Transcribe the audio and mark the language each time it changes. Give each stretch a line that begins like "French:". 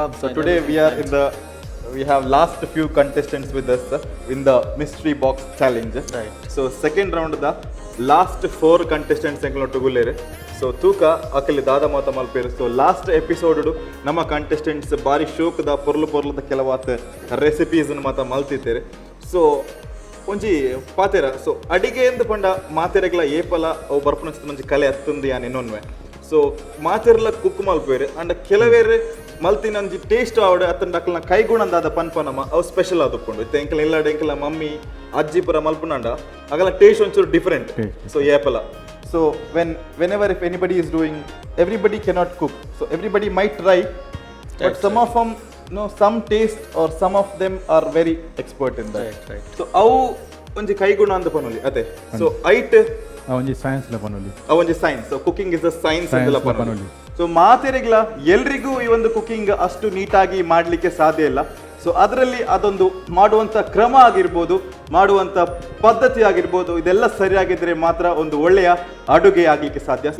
English: So today we have last few contestants with us in the mystery box challenge. Right. So second round the last 4 contestants
Tulu: ಎಂಗ್ಲೊಟ್ಟುಗುಲ್ಲೇರೆ. ಸೊ ತೂಕ ಅಕಲಿ ದಾದ ಮಾತ ಮಲ್ಪೇರು. ಸೊ last episode ನಮ್ಮ contestants ಬಾರಿ ಶೋಕದ ಪೊರ್ಲದ ಕೆಲವಾತ recipes ಮಾತ ಮಲ್ತಿದ್ದೇವೆ. ಸೊ ಒಂಜಿ ಪಾತೆರ. ಸೊ ಅಡಿಗೆ ಎಂದು ಪಂಡ ಮಾತೆರೆಗ್ಲ ಏಪಲ ಅವು ಬರ್ಪಣಿಸ್ತ ಮಂಜಿ ಕಲೆ ಹತ್ತುಂದು ಯಾನ್ ಇನ್ನೊನ್ವೆ. ಸೊ ಮಾತೆರ್ಲ ಕುಕ್ ಮಲ್ಪೇರೆ ಅಂಡ್ ಕೆಲವೇರೆ ಮಲ್ತಿನಂಜಿ ಟೇಸ್ಟ್ ಆವಡೆ ಅತ್ತಂಡ ಅಕ್ಕಲ್ನ ಕೈಗುಣಂದಾದ ಪನ್ಪನಮ ಅವು ಸ್ಪೆಷಲ್ ಆದುಕೊಂಡು ಇತ್ತು. ಎಂಕಲ ಇಲ್ಲಾಡೆ ಎಂಕಲ ಮಮ್ಮಿ ಅಜ್ಜಿ ಪುರ ಮಲ್ಪುನಂಡ ಅಗಲ ಟೇಸ್ಟ್ ಒಂಚೂರು ಡಿಫರೆಂಟ್. ಸೊ ಏಪಲ.
English: So whenever if anybody is doing, everybody cannot cook. So everybody might try, but some of them some taste or some of them are very expert in that. Right.
Tulu: So ಅವು ಒಂಜಿ ಕೈಗುಣ ಅಂತ ಪನೊಲಿ ಅದೇ. ಸೊ ಐಟ್ ಅವೊಂಜಿ ಸೈನ್ಸ್ ಲ ಪನೊಲಿ, ಅವೊಂಜಿ ಸೈನ್ಸ್. ಸೊ
English: cooking is a science
Tulu: ಅಂತ ಪನೊಲಿ.
Kannada: So ಮಾತೆರೆಗ್ಲ ಎಲ್ರಿಗೂ ಈ ಒಂದು cooking ಅಷ್ಟು ನೀಟಾಗಿ ಮಾಡ್ಲಿಕ್ಕೆ ಸಾಧ್ಯ ಇಲ್ಲ. ಸೊ ಅದರಲ್ಲಿ ಅದೊಂದು ಮಾಡುವಂತ ಕ್ರಮ ಆಗಿರ್ಬೋದು, ಮಾಡುವಂತ ಪದ್ಧತಿ ಆಗಿರ್ಬೋದು, ಇದೆಲ್ಲ ಸರಿಯಾಗಿದ್ರೆ ಮಾತ್ರ ಒಂದು ಒಳ್ಳೆಯ ಅಡುಗೆ ಆಗ್ಲಿಕ್ಕೆ ಸಾಧ್ಯ.